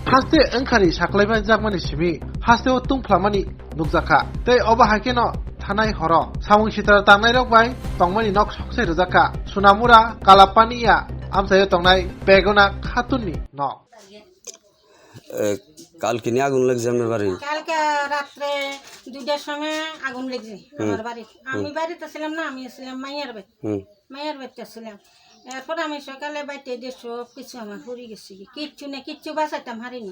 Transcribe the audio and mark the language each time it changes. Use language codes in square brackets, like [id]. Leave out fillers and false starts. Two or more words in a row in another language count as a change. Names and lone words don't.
[trp] haste angkari saklaiba jakmani simi haste o tungflamani nukjaka tei oba hakeno thanai horo samung sitara tangnai rok bai tongmani nok soksai rojaka sunamura kalapania amsayo tongnai begona khatunni nok [bn] কালকে নিয়ে আগুন লাগছে আমার বাড়ি কালকে রাত্রে 2টার সময় আগুন লেগেছে আমার বাড়ি আমি বাড়িতে ছিলাম না আমি ছিলাম মাইয়ার বাড়িতে ছিলাম এরপর আমি সকালে বাইতে দিয়ে সব কিছু আমার পুড়ে গেছে কিচ্ছু বাঁচাইতাম হারিনি